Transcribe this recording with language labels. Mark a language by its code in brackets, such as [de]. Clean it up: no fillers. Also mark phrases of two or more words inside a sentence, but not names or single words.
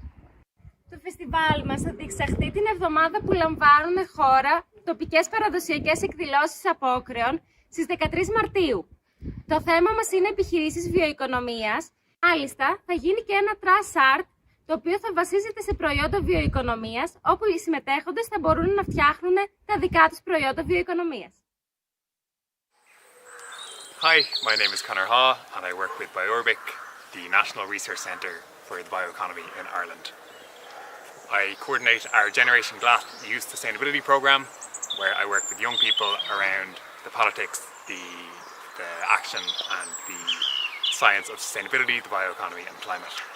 [el] Το φεστιβάλ μας θα διεξαχθεί την εβδομάδα που λαμβάνουν χώρα τοπικές παραδοσιακές εκδηλώσεις απόκρεων στις 13 Μαρτίου. Το θέμα μας είναι επιχειρήσεις βιοοικονομίας. Μάλιστα, θα γίνει και ένα [en] trash art, [el] το οποίο θα βασίζεται σε προϊόντα βιοοικονομίας, όπου οι συμμετέχοντες θα μπορούν να φτιάχνουν τα δικά τους προϊόντα βιοοικονομίας. [en] Hi, my name is Conor Haw, and I work with Bioeconomy, the National Research Centre for the Bioeconomy in Ireland. I coordinate our Generation Glass Youth Sustainability Programme, where I work with young people around the politics, the action and the science of sustainability, the bioeconomy and climate.